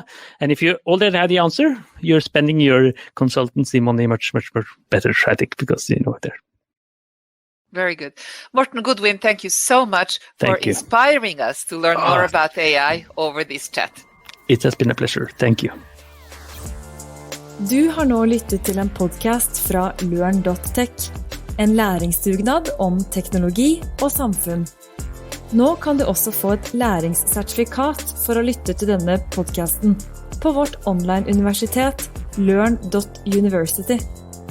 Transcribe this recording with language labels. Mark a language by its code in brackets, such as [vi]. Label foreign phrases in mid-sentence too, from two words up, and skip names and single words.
[en] And if you already have the answer, you're spending your consultancy money much, much, much better, I think, because you know it there. Very good. Morten Goodwin, thank you so much for inspiring us to learn more about AI over this chat. It has been a pleasure. Thank you. [no] Du har nå lyttet til en podcast fra LØRN.tech, en læringsdugnad om teknologi og samfunn. Nå kan du også få et læringssertifikat for å lytte til denne podcasten på vårt online universitet LØRN.university.